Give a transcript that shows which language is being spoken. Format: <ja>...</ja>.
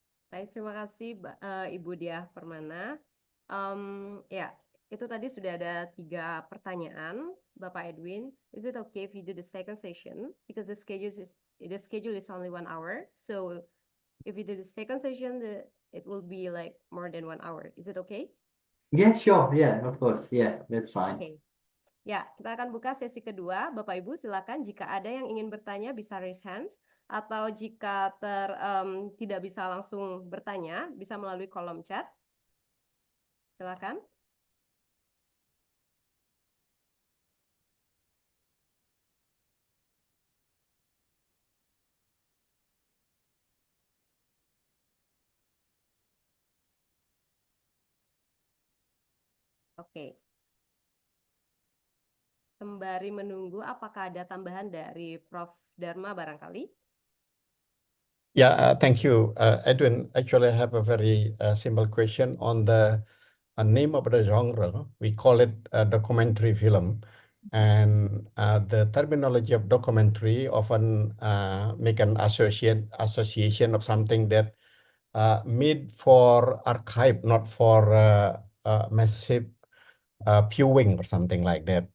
<id>Baik, terima kasih Ibu Diah Permana. Ya, itu tadi sudah ada 3 pertanyaan, Bapak Edwin.</id> <en>Is it okay if we do the second session? Because the schedule is only 1 hour. So if we do the second session, it will be like more than 1 hour. Is it okay? Yeah, sure. Yeah, of course. Yeah, that's fine. Oke.</en> <id>Ya, kita akan buka sesi kedua. Bapak Ibu silakan jika ada yang ingin bertanya bisa</id> <en>raise hands,</en> <id>atau jika tidak bisa langsung bertanya bisa melalui kolom chat. Silakan. Oke. Sembari menunggu, apakah ada tambahan dari Prof. Dharma barangkali?</id> <en>Yeah, thank you, Edwin. Actually, I have a very simple question on the name of the genre. We call it documentary film, and the terminology of documentary often make an association of something that made for archive, not for massive viewing or something like that.</en>